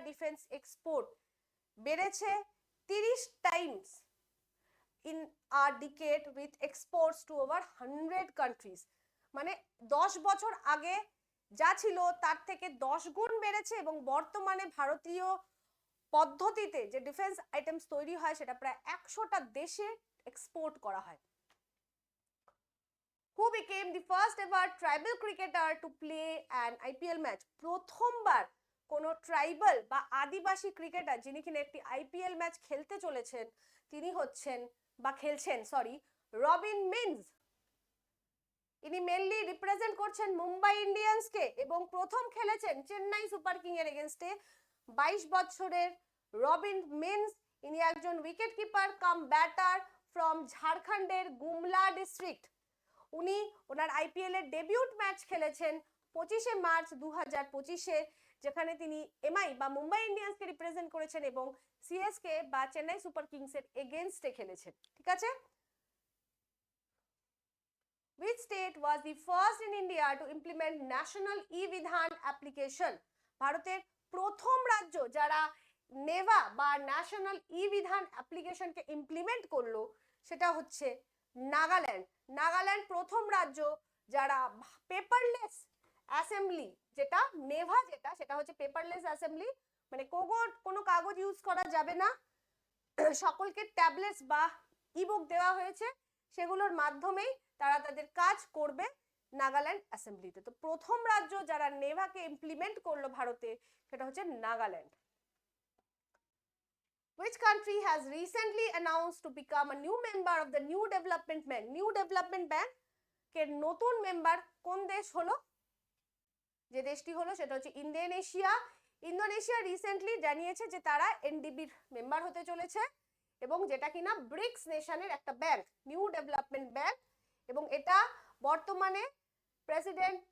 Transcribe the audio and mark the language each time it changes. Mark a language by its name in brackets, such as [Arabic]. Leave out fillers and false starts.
[Bangla] Defence export বেড়েছে 30 Times in a decade with exports two over 100 countries. মানে 10 বছর আগে যা ছিল তার থেকে 10 গুণ বেড়েছে, এবং বর্তমানে ভারতীয় পদ্ধতিতে যে ডিফেন্স আইটেমস তৈরি হয় সেটা প্রায় 100টা দেশে এক্সপোর্ট করা হয়। [English] Who became the first ever tribal cricketer to play an IPL match? [Bangla] প্রথমবার কোন ট্রাইবাল বা আদিবাসী ক্রিকেটার যিনি কিনা একটি আইপিএল ম্যাচ খেলতে চলেছেন তিনি হচ্ছেন বা খেলছেন রবিন মিন্স। ইনি মেনলি রিপ্রেজেন্ট করছেন মুম্বাই ইন্ডিয়ান্সকে এবং প্রথম খেলেছেন চেন্নাই সুপার কিং এর এগেইনস্টে। 22 বছরের রবিন মিন্স ইনি একজন wicket keeper come batter from ঝাড়খণ্ডের গুমলা ডিস্ট্রিক্ট। উনি ওনার আইপিএল এর ডেবিউট ম্যাচ খেলেছেন 25 মার্চ 2025-এ, যেখানে তিনি এমআই বা মুম্বাই ইন্ডিয়ান্সকে রিপ্রেজেন্ট করেছেন এবং সিএসকে বা চেন্নাই সুপার কিংস এর এগেইনস্টে খেলেছেন। ঠিক আছে, [English] Which state was the first in India to implement national e-vidhan application? [Bangla] ভারতের প্রথম রাজ্য যারা নেভা বা ন্যাশনাল ই-বিধান অ্যাপ্লিকেশনকে ইমপ্লিমেন্ট করলো সেটা হচ্ছে নাগাল্যান্ড। নাগাল্যান্ড প্রথম রাজ্য যারা পেপারলেস অ্যাসেম্বলি, যেটা নেভা যেটা সেটা হচ্ছে পেপারলেস অ্যাসেম্বলি, মানে কোনো কাগজ ইউজ করা যাবে না, সকলকে ট্যাবলেটস বা ইবুক দেওয়া হয়েছে, সেগুলোর মাধ্যমেই তারা তাদের কাজ করবে নাগাল্যান্ড অ্যাসেম্বলিতে। তো প্রথম রাজ্য যারা নেভাকে ইমপ্লিমেন্ট করলো ভারতে সেটা হচ্ছে Nagaland. [English] Which country has recently announced to become a new member of the New Development Bank? [Bangla] New Development Bank এর নতুন মেম্বার কোন দেশ হলো? যে দেশটি হলো সেটা হচ্ছে ইন্দোনেশিয়া। ইন্দোনেশিয়া রিসেন্টলি জানিয়েছে যে তারা এনডিবির মেম্বার হতে চলেছে, এবং যেটা কিনা ব্রিক্স নেশনের একটা ব্যাংক, নিউ ডেভেলপমেন্ট ব্যাংক, এবং এটা বর্তমানে প্রেসিডেন্ট